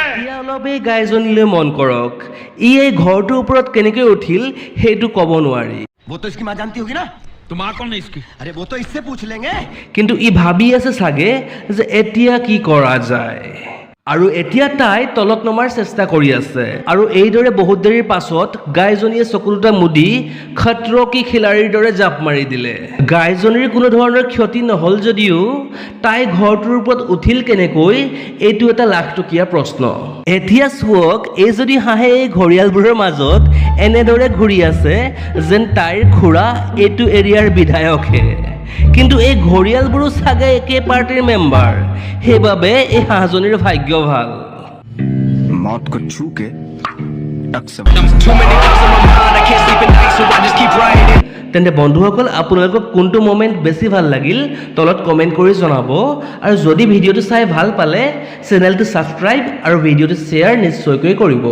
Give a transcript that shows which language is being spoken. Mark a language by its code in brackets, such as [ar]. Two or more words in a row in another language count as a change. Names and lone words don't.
[as] এতিয়া অলপ এই গাইজনীলৈ মন কৰক, ই এই ঘৰটোৰ ওপৰত কেনেকৈ উঠিল সেইটো ক'ব নোৱাৰি। [hi] वो तो इसकी माँ जानती होगी ना। तुम आ कौन है इसकी? अरे वो तो इससे पूछ लेंगे। [as] কিন্তু ই ভাবি আছে চাগে যে এতিয়া কি কৰা যায়, আৰু এতিয়া তাই তলত নমাৰ চেষ্টা কৰি আছে। আৰু এইদৰে বহুত দেৰিৰ পাছত গাইজনীয়ে চকু দুটা মুদি খটৰো কি খিলাৰীৰ দৰে জাপ মাৰি দিলে। গাইজনীৰ কোনো ধৰণৰ ক্ষতি নহ'ল যদিও তাই ঘৰটোৰ ওপৰত উঠিল কেনেকৈ, এইটো এটা লাখটকীয়া প্ৰশ্ন। এতিয়া চাওক, এই যদি হাঁহে এই ঘৰিয়ালবোৰৰ মাজত এনেদৰে ঘূৰি আছে যেন তাইৰ খুৰা এইটো এৰিয়াৰ বিধায়কহে। কিন্তু এই ঘৰিয়ালবোৰো চাগে একে পাৰ্টিৰ মেম্বাৰ, সেইবাবে এই হাঁহজনীৰ ভাগ্য ভাল। [hi] मौत को छू के टक से [as] তেন্তে বন্ধুসকল, আপোনালোকক কোনটো মমেণ্ট বেছি ভাল লাগিল তলত কমেণ্ট কৰি জনাব। আৰু যদি ভিডিঅ'টো চাই ভাল পালে চেনেলটো ছাবস্ক্ৰাইব আৰু ভিডিঅ'টো শ্বেয়াৰ নিশ্চয়কৈ কৰিব।